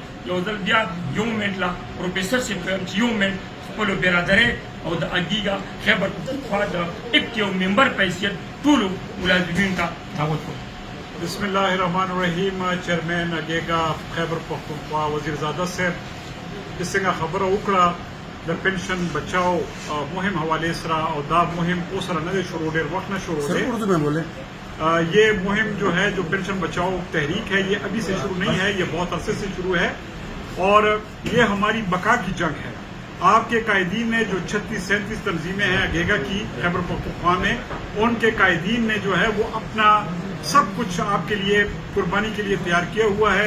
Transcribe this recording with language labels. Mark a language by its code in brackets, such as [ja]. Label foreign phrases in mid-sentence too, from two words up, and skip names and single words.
[ps] یو ځل بیا یو منټ لا پروفیسر صاحب ته چې یو منټ خپلو برادرۍ او د اګیګا خیبر پښتونخوا د ایکټ یو ممبر په حیثیت ټولو ملازمینو ته دعوت کوم. بسم الله الرحمن الرحیم. چیئرمین اګیګا خیبر پښتونخوا وزیرزاده صاحب چې څنګه خبره وکړه د پنشن بچاؤ مهم حوالے سره او دا مهم اوس سره نه دی شروع، ډېر وخت نه شروع دی. [ur] اردو میں بولیں. یہ مہم جو ہے جو پنشن بچاؤ تحریک ہے یہ ابھی سے شروع نہیں ہے، یہ بہت عرصے سے شروع ہے اور یہ ہماری بقا کی جنگ ہے. آپ کے قائدین نے جو 36-37 تنظیمیں ہیں اگیگا کی خیبر پختونخوا میں، ان کے قائدین نے جو ہے وہ اپنا سب کچھ آپ کے لیے قربانی کے لیے تیار کیا ہوا ہے.